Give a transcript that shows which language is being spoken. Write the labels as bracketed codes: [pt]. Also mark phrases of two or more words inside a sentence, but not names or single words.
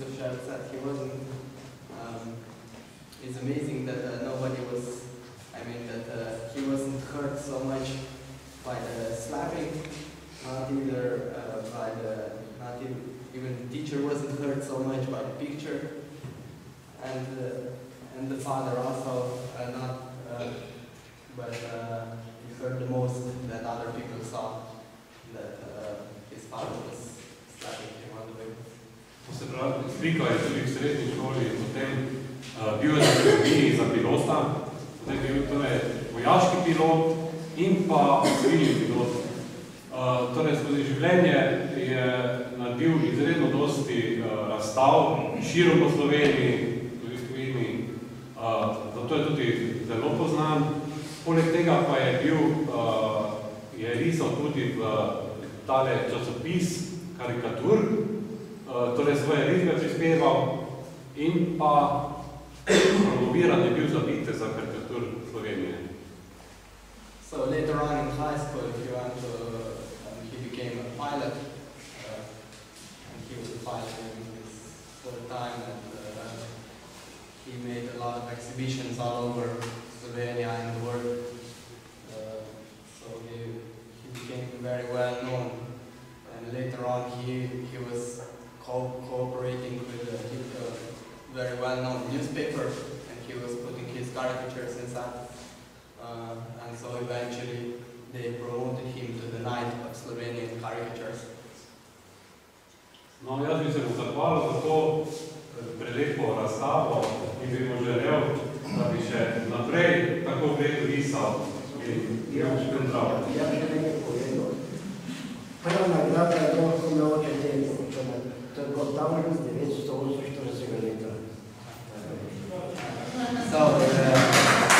[en] Šerc said he wasn't, it's amazing that nobody was, that he wasn't hurt so much by the slapping, even the teacher wasn't hurt so much by the picture, and the father also but he hurt the most that other people saw that his father was slapping him on the way. [sl] To se pravi, slika je tudi v srednji šoli in potem bil je na akademiji za pilota, potem bil torej vojaški pilot in pa civilni pilot. Torej, skozi življenje je naredil izredno dosti razstav, širom po Sloveniji, tudi v tujini, zato je tudi zelo poznan. Poleg tega pa je risal tudi v tale časopis karikatur, torej svoje risbe prispeval in pa promoviran je bil za vitez za karikatur Slovenije. [en] So later on in high school, he became a pilot, and he was a pilot in his full time, and he made a lot of exhibitions all over Slovenia and the world. So he became very well known, and later on he was cooperating with a very well-known newspaper, and he was putting his caricatures inside. And so eventually they promoted him to the Knight of Slovenian Caricatures. [sl] No, jaz bi se mu zahvalil za to prelepo razstavo in bi mu želel, da bi še naprej tako vredno risal in bil zdrav. Ja bi nekaj povedal. Prva nagrada je to, ko me oče temu. To je bilo davno 1948 leta. So,